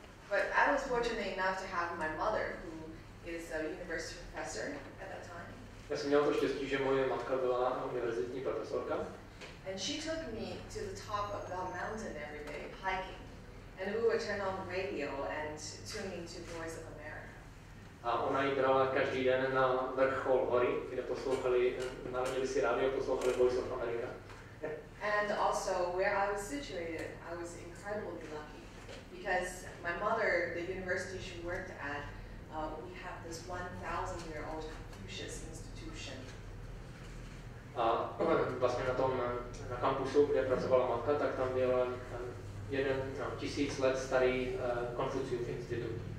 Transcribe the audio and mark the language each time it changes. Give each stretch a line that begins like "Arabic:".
English: But I was fortunate enough to have my mother, who is a university professor at that time.
Czech: Já jsem měla to štěstí, že moje matka byla univerzitní profesorka.
English: And she took me to the top of the mountain every day, hiking. And we would turn on the radio and tune into Voice of America.
Czech: A ona ji brala každý den na vrchol hory, kde poslouchali, naladili si rádio, poslouchali Voice of America.
English: And also where I was situated, I was incredibly lucky because my mother, the university she worked at, we have this 1,000-year-old Confucius institution.
Czech: A vlastně na kampusu, kde pracovala matka, tak tam byl jeden 1000 let starý Konfuciův institut.